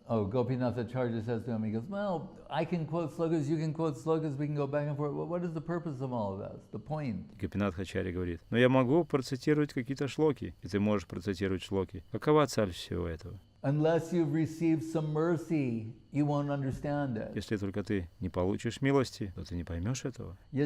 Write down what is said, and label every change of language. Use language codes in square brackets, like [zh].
[en] Gopinath Acharya says to him, he goes, well, I can quote slokas, you can quote slokas, we can go back and forth. What is the purpose of all of this? The point. [ru] Гопинат Ачарья говорит: но я могу процитировать какие-то шлоки, и ты можешь процитировать шлоки. Какова цель всего этого? [en] Unless you've received some mercy, you won't understand it. [ru] Если только ты не получишь милости, то ты не поймешь этого.